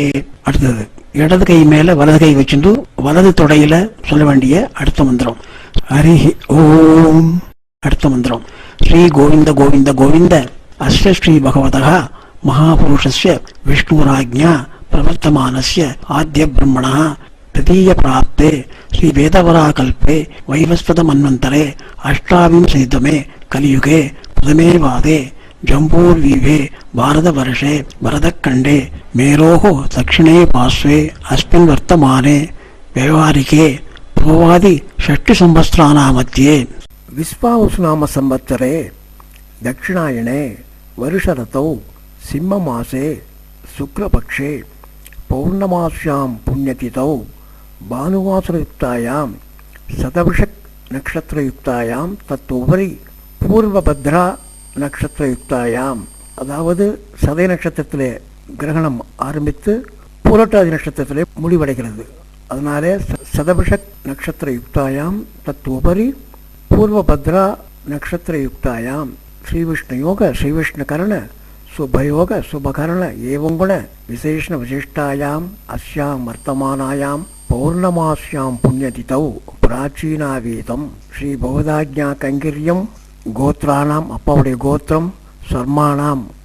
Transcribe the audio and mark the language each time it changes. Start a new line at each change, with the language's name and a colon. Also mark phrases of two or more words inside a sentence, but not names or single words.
Tamil: அடுத்தது இடது கை மேல வலது கை வச்சுட்டு வலது தொடையில சொல்ல வேண்டிய அடுத்த மந்திரம் ஹரி ஓம். அடுத்த மந்திரம்
Sanskrit: श्री गोविन्द गोविन्द गोविन्द अस्य श्री भगवतः महापुरुषस्य विष्णुराज्ञा प्रवर्तमानस्य आद्य ब्रह्मणः तृतीय प्राप्ते श्री वेदवराकल्पे वैवस्वत मन्वन्तरे अष्टाविंशतितमे कलियुगे प्रथमे वादे जम्बूर्वीवे भारतवर्षे भरतखण्डे मेरोः दक्षिणे पार्श्वे अस्मिन् वर्तमाने व्यवहारिके पूर्वादि षष्टिसंवत्सराणां मध्ये विश्वावसुनाम संवत्सरे दक्षिणायने वर्षऋतौ सिंहमासे शुक्लपक्षे पौर्णमास्यां पुण्यतिथौ भानुवासरयुक्तायां शतभिषक् नक्षत्रयुक्तायां तत्तुपरि पूर्वभद्रा नक्षत्रयुक्तायाम्,
Tamil: அதாவது சதய நட்சத்திரத்திலே கிரகணம் ஆரம்பித்து பூரட்டாதி நட்சத்திரத்திலே முடிவடைகிறது.
Sanskrit: அதனாலே शतभिषक् नक्षत्रयुक्तायाम् तत्तुपरि पूर्वभद्रा नक्षत्रयुक्तायाम् श्रीविष्णुयोग श्रीविष्णुकरण शुभयोग शुभकरण एवङ्गुण विशेषण विशिष्टायाम् अस्याम् वर्तमानायाम् पौर्णमास्याम् पुण्यतिथौ प्राचीनावीतम् श्री बौधाज्ञा कैङ्कर्यम् गोत्रानाम्
Tamil: அப்பாவுடைய கோத்திரம்
Sanskrit: சர்மானாம்